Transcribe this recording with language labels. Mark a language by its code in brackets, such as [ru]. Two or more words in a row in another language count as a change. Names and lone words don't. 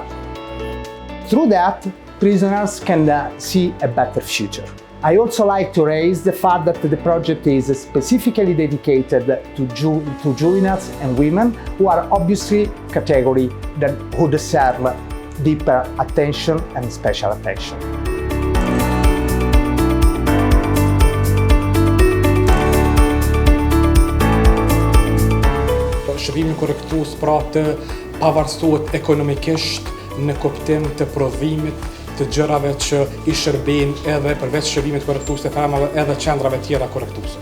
[en] Through that, prisoners can see a better future. I also like to raise the fact that the project is specifically dedicated to juveniles and women who are obviously category who deserve deeper attention and special attention. [sq] Shërbimi korrektues pra të pavarësohet ekonomikisht në kuptim të prodhimit të gjërave që i shërbejnë edhe përveç shërbimit korrektues të femrave edhe qendrave tjera korrektuese.